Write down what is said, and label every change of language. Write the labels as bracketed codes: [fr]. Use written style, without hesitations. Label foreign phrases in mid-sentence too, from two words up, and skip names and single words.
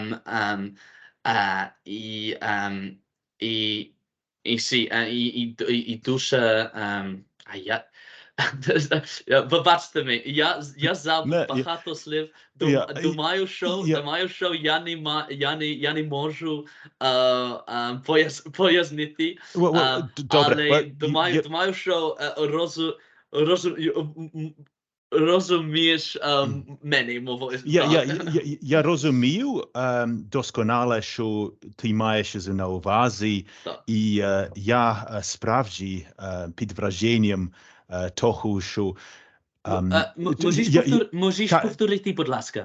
[uk] і дуже, вибачте мене, я забув багато слів, думаю, що я не можу пояснити, але думаю, що [pl] rozumiesz mniej mowy. [uk] Я розумію досконало, що ти маєш на увазі, і я справді під враженням того, що [pl] Możesz powtórzyć, [uk] будь ласка.